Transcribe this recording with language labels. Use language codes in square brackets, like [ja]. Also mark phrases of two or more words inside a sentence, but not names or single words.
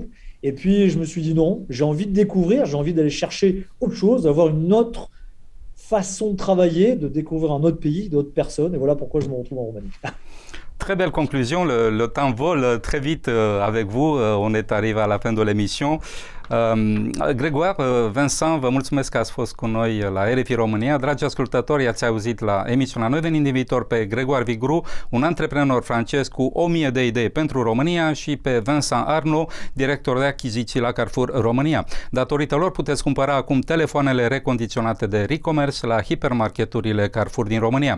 [fr] Et puis, je me suis dit non, j'ai envie de découvrir, j'ai envie d'aller chercher autre chose, d'avoir une autre façon de travailler, de découvrir un autre pays, d'autres personnes. Et voilà pourquoi je me retrouve en Roumanie. Très belle conclusion, le temps vole très vite avec vous, on est arrivé à la fin de l'émission. Grégoire, Vincent, [ro] vă mulțumesc că ați fost cu noi la RFI România. Dragi ascultători, ați auzit la emisiunea Noi venim din viitor pe Grégoire Vigouroux, un antreprenor francez cu 1000 de idei pentru România, și pe Vincent Arnaud, director de achiziții la Carrefour România. Datorită lor puteți cumpăra acum telefoanele recondiționate de Recommerce la hipermarketurile Carrefour din România.